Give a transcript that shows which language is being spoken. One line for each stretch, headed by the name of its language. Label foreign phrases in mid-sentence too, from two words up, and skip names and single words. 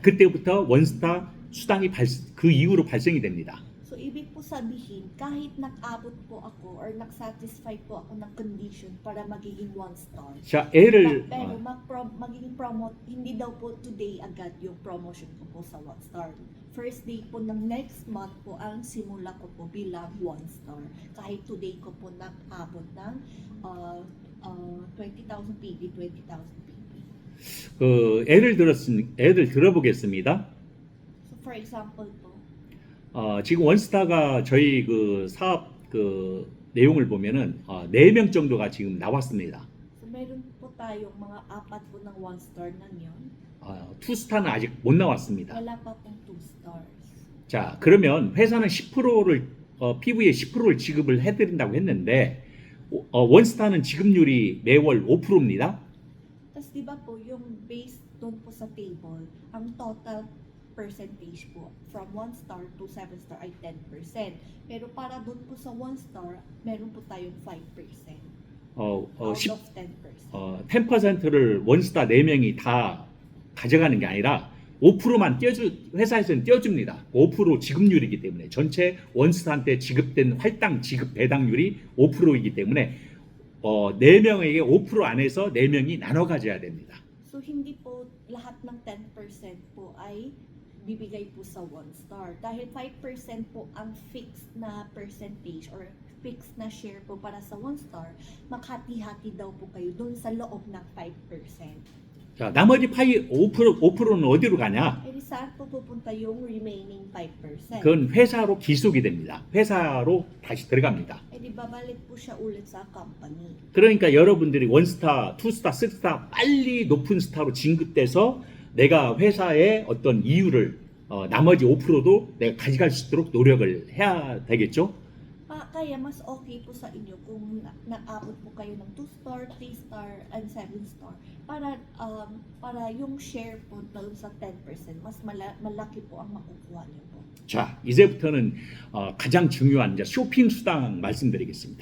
Korean: 그때부터 원스타 수당이 그 이후로 발생이 됩니다.
Filipino: So, ibig po sabihin, kahit nag-abot po ako or nag-satisfy po ako ng condition para magiging 1-star.
Korean: 자, 애를
Filipino: Pero magiging promote, hindi daw po today agad yung promotion ko po sa 1-star.
English: First day
Filipino: po ng
English: next month
Filipino: po ang simula ko po bilang 1-star. Kahit today ko po nag-abot ng 20,000 PB, 20,000 PB.
Korean: 애를 들어보겠습니다.
English: So, for example po,
Korean: 지금 원스타가 저희 그 사업 그 내용을 보면은 4명 정도가 지금 나왔습니다.
Filipino: so meron po tayong mga 4 po ng 1-star na yun.
Korean: 투스타는 아직 못 나왔습니다.
Filipino: Wala pa pong 2-stars.
Korean: 자, 그러면 회사는 10%를 PV에 10%를 지급을 해드린다고 했는데 원스타는 지급률이 매월 5%입니다.
Filipino: Tapos di ba po yung based doon po sa table, ang
English: total percentage
Filipino: po
English: from 1-star to 7-star
Filipino: ay 10%. Pero para doon po sa 1-star, meron po tayong 5%.
English: Out of 10%.
Korean: 10%를 원스타 4명이 다 가져가는 게 아니라 5%만 회사에서는 떼어줍니다. 5% 지급률이기 때문에 전체 원스타한테 지급된 할당 지급 배당률이 5%이기 때문에 4명에게 5% 안에서 4명이 나눠 가져야 됩니다.
Filipino: So hindi po lahat ng 10% po ay bibigay po sa one star. Dahil 5% po ang fixed na percentage or fixed na share po para sa one star, maghati-hati daw po kayo dun sa loob ng 5%.
Korean: 자, 나머지 5%는 어디로 가냐?
Filipino: Eh di saan po pupunta yung remaining 5%?
Korean: 그건 회사로 기속이 됩니다. 회사로 다시 들어갑니다.
Filipino: Eh di babalik po siya ulit sa company.
Korean: 그러니까 여러분들이 원스타, 투스타, 쓰리스타 빨리 높은 스타로 진급돼서 내가 회사의 어떤 이유를 나머지 5%도 내가 가져갈 수 있도록 노력을 해야 되겠죠.
Filipino: Kaya mas okay po sa inyo kung na-abot po kayo ng 2-star, 3-star, and 7-star para yung share po doon sa 10% mas malaki po ang makukuha niyo po.
Korean: 자, 이제부터는 가장 중요한 이제 쇼핑 수당 말씀드리겠습니다.